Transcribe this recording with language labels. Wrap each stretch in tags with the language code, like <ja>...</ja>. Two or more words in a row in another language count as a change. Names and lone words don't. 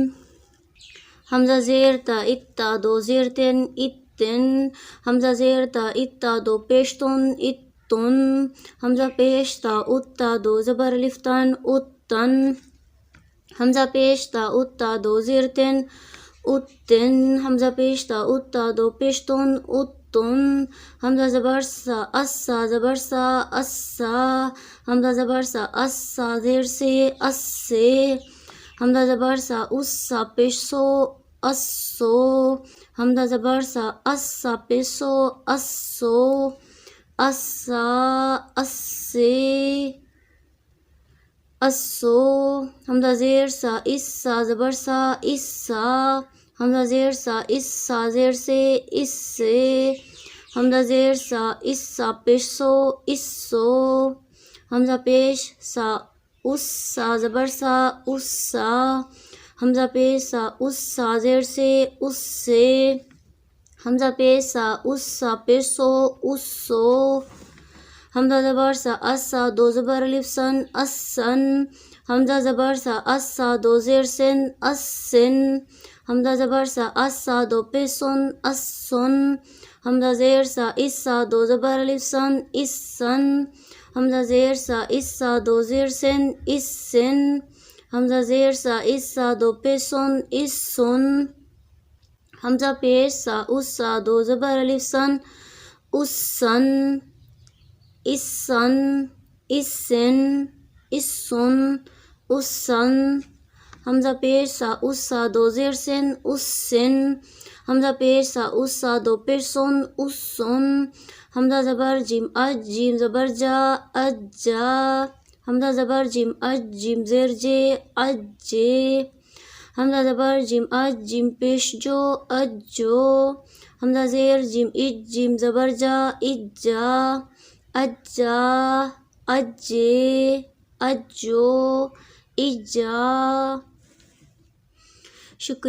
<ur>حمزہ زیر تا ات تا 2 زیر تن اتن، حمزہ زیر تا ات تا 2 پیش تن اتن، حمزہ پیش تا ات تا 2 زبر الف تن اتن، حمزہ پیش تا ات تا 2 زیر تن اتن، حمزہ پیش تا ات تا 2 پیش تن اتن، حمزہ زبر سا اسا زبر سا اسا، حمزہ زبر سا اسا زیر سے اس سے، حمزہ زبر سا اسا پیش سو اسو، حمزہ زبر سا اسا پیش سو اسو، اسا اس سے اسو، حمزہ زیر سا اسا زبر سا اسا، حمزہ زیر سا اسا زیر سے اس سے، حمزہ زیر سا اسا پیش سو اسو، حمزہ پیش سا اسا زبر سا اسا، حمزہ پیش سا اسا زیر سے اس سے، حمزہ پیش سا اسا پیش سو اسو، حمزہ زبر سا اسا 2 زبر الف سن اسن، حمزہ زبر سا اسا 2 زیر سن اسن، حمزہ زبر سا اسا 2 پیش سن اسن، حمزہ زیر سا اسا 2 زبر الف سن اسن، حمزہ زیر سا اسا 2 زیر سن اسن، حمزہ زیر سا اسا 2 پیش سن اسن، حمزہ پیش سا اسا 2 زبر الف سن اسن، اسن اسن اسن اسن، حمزہ پیش سا اسا 2 زیر سن اسن، حمزہ پیش سا اسا 2 پیش سن اسن، حمزہ زبر جیم اج جیم زبر جا اجا، حمزہ زبر جیم اج جیم زیر جے اجے، حمزہ زبر جیم اج جیم پیش جو اجو، حمزہ زیر جیم اج جیم زبر جا اجا اجا اجے اجو ایجا، شکریہ.</ur>